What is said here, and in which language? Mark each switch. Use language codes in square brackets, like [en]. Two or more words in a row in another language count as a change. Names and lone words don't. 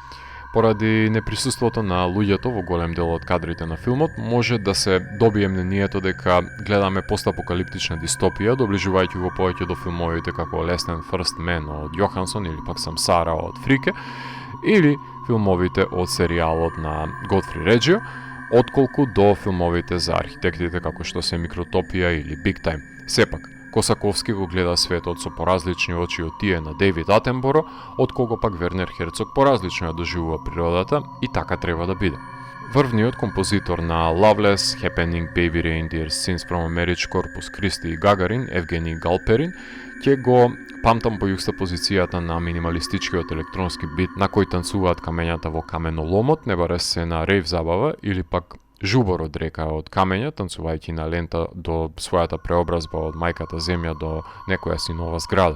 [mk] Поради неприсуството на луѓето во голем дел од кадрите на филмот, може да се добие мнението дека гледаме постапокалиптична дистопија, доближувајќи го повеќе до филмовите како Less Than First Man од Јохансон или пак Самсара од Фрике, или филмовите од серијалот на Готфри Реджио, отколку до филмовите за архитектите како што се Микротопија или Big Time. Сепак, Косаковски го гледа светот со поразлични очи од тие на Дейвид Атенборо, од кого пак Вернер Херцог поразлично ја доживува природата и така треба да биде. Врвниот композитор на Loveless, Happening, Baby Reindeer, Scenes from a Marriage, Corpus Christi и Гагарин, Евгений Галперин, ќе го памтам по јукстапозицијата на минималистичкиот електронски бит на кој танцуваат камењата во каменоломот, не баре се на рейв забава или пак жубор од река од камења, танцувајќи на лента до својата преобразба од мајката земја до некоја си нова зграда.